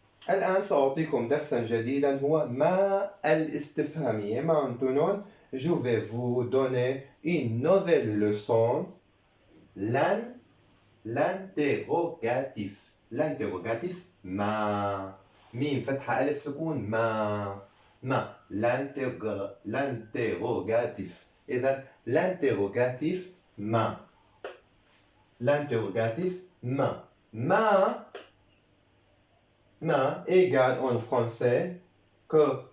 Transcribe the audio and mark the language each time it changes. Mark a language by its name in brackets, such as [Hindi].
[Arabic] الآن سأعطيكم درسا جديدا هو ما الاستفهامية. [French] Maintenant, je vais vous donner une nouvelle leçon, l'interrogatif. L'interrogatif ما ميم فتحة ألف سكون ما l'interrogatif. [Arabic] إذا [French] l'interrogatif ما l'interrogatif ما égale en français que